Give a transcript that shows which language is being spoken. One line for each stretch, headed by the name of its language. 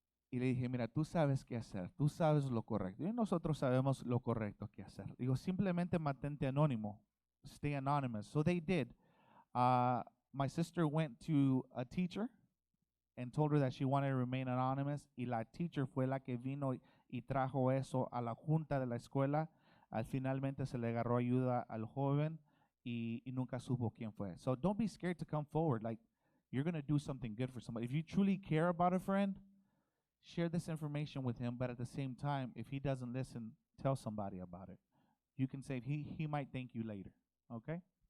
Spanish: Y le dije, mira, tú sabes qué hacer, tú sabes lo correcto. Y nosotros sabemos lo correcto que hacer. Digo, simplemente mantente anónimo.
English: Stay anonymous. So they did. My sister went to a teacher and told her that she wanted to remain anonymous.
Spanish: Y la teacher fue la que vino y trajo eso a la junta de la escuela. Finalmente se le agarró ayuda al joven y nunca supo quién fue.
English: So don't be scared to come forward. Like, you're going to do something good for somebody. If you truly care about a friend, share this information with him, but at the same time, if he doesn't listen, tell somebody about it. You can say he might thank you later, okay?